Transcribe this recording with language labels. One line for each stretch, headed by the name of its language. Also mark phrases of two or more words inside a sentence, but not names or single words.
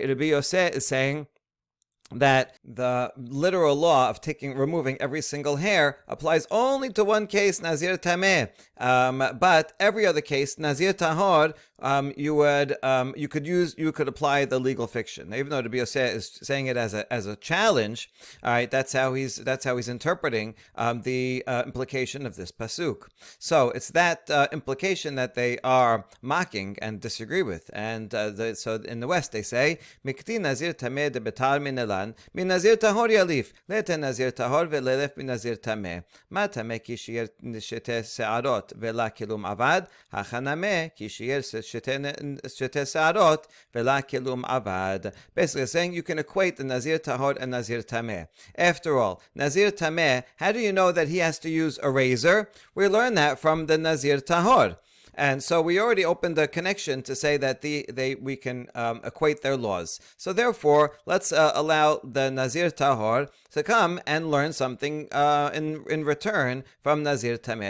English: Rabbi Yosef is saying that the literal law of removing every single hair applies only to one case, Nazir Tameh, but every other case, Nazir Tahor, you could apply the legal fiction. Even though Rabbi Yosef is saying it as a challenge, all right, that's how he's interpreting the implication of this pasuk. So it's that implication that they are mocking and disagree with, and so in the West they say
Aramaic: Mikti Nazir Tameh de betar minelan min Nazir Tahor yalif lete Nazir Tahor velelef min Nazir Tameh ma Tameh ki shiyer shete se'arot vela kilum avad hachanameh ki shiyer shete se'arot vela kilum avad.
English: Basically saying you can equate the Nazir Tahor and Nazir Tameh. After all, Nazir Tameh, how do you know that he has to use a razor? We learn that from the Nazir Tahor. And so we already opened a connection to say that we can equate their laws. So therefore, let's allow the Nazir Tahor to come and learn something in return from Nazir Tameh.